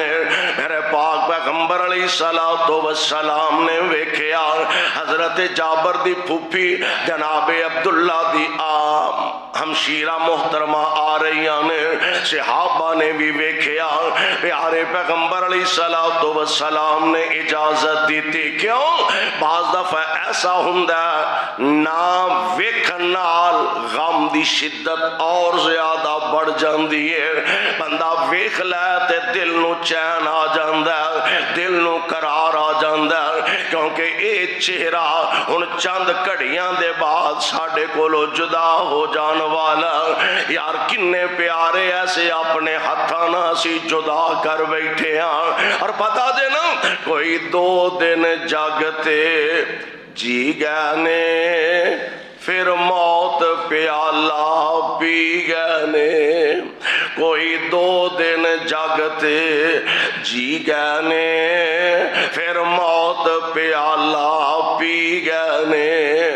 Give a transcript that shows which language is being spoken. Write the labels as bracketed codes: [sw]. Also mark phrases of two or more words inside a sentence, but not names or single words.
[pa] میرے پاک پیغمبر [ar] علیہ السلام [pa] نے ویکھیا حضرت جابر دی پھوپھی جناب عبداللہ دی ہمشیرہ محترمہ آ رہی نے. صحابہ نے بھی ویکھیا. [ur] پیارے پیغمبر [ar] علیہ السلام [ur] نے اجازت دی تھی. [pa] کیوں؟ بعض دفعہ ایسا ہوندا نہ ویکھن نال غم دی شدت اور زیادہ بڑھ جاندی ہے. بندہ ویکھ لے تے دل نو چین آ جاندا ہے, دل نو قرار آ جاندا ہے, کیونکہ اے چہرہ ہن چند گھڑیاں دے بعد ساڈے کولوں جدا ہو جان والا. یار کنے پیارے ایسے اپنے ہتھاں نال اسی جدا کر بیٹھے ہاں. اور پتہ دے نا کوئی 2 دن جاگتے جی گئے نے پھر موت پیالہ پی گئے نے. کوئی 2 دن جاگتے جی گئے نے پھر موت پیالہ پی گئے نے.